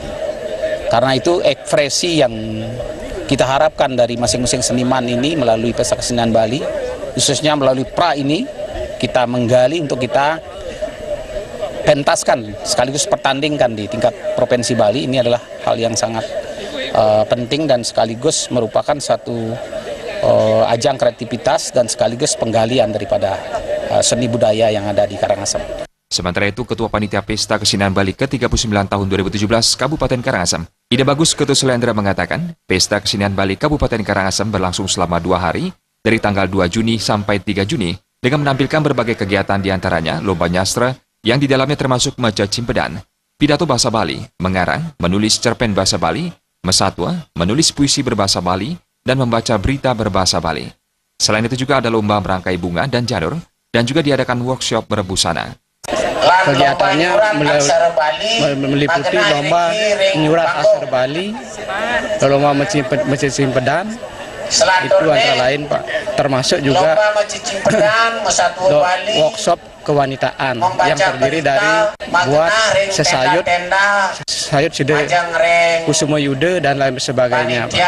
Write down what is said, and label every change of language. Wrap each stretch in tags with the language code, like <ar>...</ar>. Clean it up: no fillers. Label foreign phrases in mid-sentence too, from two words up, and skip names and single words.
<id>Karena itu ekspresi yang kita harapkan dari masing-masing seniman ini melalui Pesta Kesenian Bali, khususnya melalui PRA ini, kita menggali untuk kita pentaskan sekaligus pertandingkan di tingkat Provinsi Bali. Ini adalah hal yang sangat penting dan sekaligus merupakan satu ajang kreativitas dan sekaligus penggalian daripada seni budaya yang ada di Karangasem. Sementara itu, Ketua Panitia Pesta Kesenian Bali ke-39 tahun 2017 Kabupaten Karangasem, Ida Bagus Ketuselendra mengatakan, Pesta Kesenian Bali Kabupaten Karangasem berlangsung selama 2 hari, dari tanggal 2 Juni sampai 3 Juni, dengan menampilkan berbagai kegiatan diantaranya lomba nyastra, yang di dalamnya termasuk</id> <ban>maca cimpedan,</ban> <id>pidato bahasa Bali, mengarang, menulis cerpen bahasa Bali, mesatwa, menulis puisi berbahasa Bali, dan membaca berita berbahasa Bali. Selain itu juga ada lomba merangkai bunga dan janur, dan juga diadakan workshop berbusana. Kegiatannya meliputi lomba menyurat asar Bali, lomba mencimpedan, itu antara lain Pak, termasuk juga workshop kewanitaan yang terdiri dari buat sesayut sude kusuma yude dan lain sebagainya Pak.</id>